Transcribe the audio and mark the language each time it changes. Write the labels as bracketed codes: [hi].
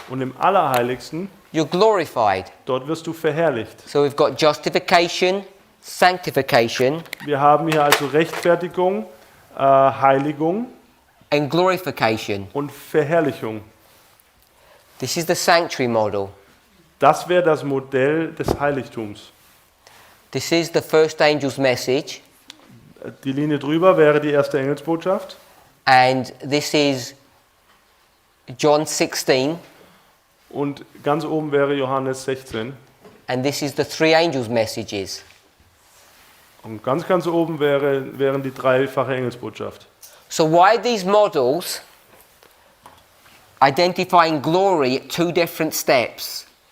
[de] Und im Allerheiligsten [en] you're glorified. [de] Dort wirst du verherrlicht. [en] So we've got justification, sanctification, [de] Wir haben hier also Rechtfertigung, Heiligung [en] and glorification. [de] und Verherrlichung. [en] This is the sanctuary model. [de] Das wäre das Modell des Heiligtums. [en] This is the first angel's message, [de] Die Linie drüber wäre die erste Engelsbotschaft. [en] and this is John 16, [de] Und ganz oben wäre Johannes 16. [en] and this is the three angels' messages. [de] Und ganz oben wären die dreifache Engelsbotschaft. [en] So why these models identifying glory at two different steps?